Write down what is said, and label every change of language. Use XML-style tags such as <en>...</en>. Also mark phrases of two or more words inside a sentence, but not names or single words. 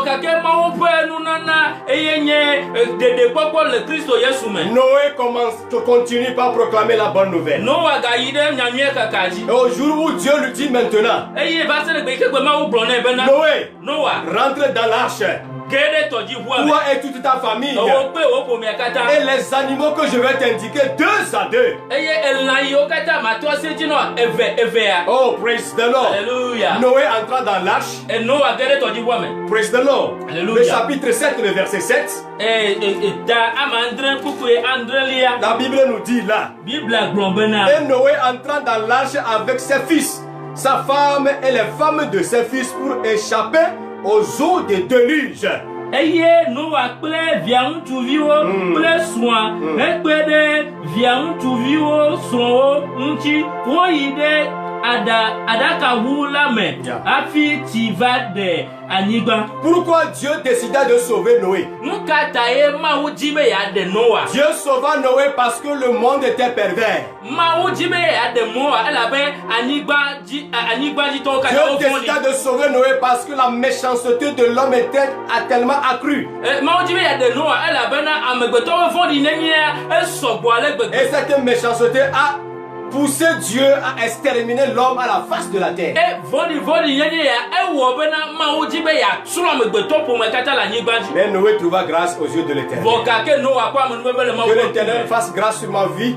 <fr>Noé continue par proclamer la bonne nouvelle. Et au jour où Dieu lui dit maintenant, Noé, rentre dans l'arche. Toi et toute ta famille et les animaux que je vais t'indiquer 2 à 2.</fr> <en>Oh, praise the Lord.</en> <fr>Alléluia. Noé entra dans l'arche.</fr> <en>Praise the Lord.</en> <fr>Alléluia. Le chapitre 7, le verset 7. La Bible nous dit là. Et Noé entra dans l'arche avec ses fils, sa femme et les femmes de ses fils pour échapper aux eaux des déluges.</fr> <ee>Eye Noa kple via ŋutsuviwo kple srɔ̃a hekpe ɖe via ŋutsuviwo srɔ̃wo ŋuti woyi ɖe aɖakaʋu la me hafi tsi va ɖe anyigba.</ee> <fr>Pourquoi Dieu décida de sauver Noé?</fr> <ee>Nu ka ta ye Mawu dzi be yeaɖe Noa?</ee> <fr>Dieu sauva Noé parce que le monde était pervers.</fr> <ee>Mawu dzi be yeaɖe Noa elabe anyigbadziitɔwo katã</ee> <fr>Dieu</fr> <ee>wofɔli.</ee> <fr>décida de sauver Noé parce que la méchanceté de l'homme a tellement accru.</fr> <ee>Mawu dzi be yeaɖe Noa elabena amegbetɔwo fɔli nenye esɔgbɔ ale gbegbe.</ee> <fr>Et cette méchanceté a poussé Dieu à exterminer l'homme à la face de la terre. Mais Noé trouva grâce aux yeux de l'Éternel. Que l'Éternel fasse grâce sur ma vie.</fr>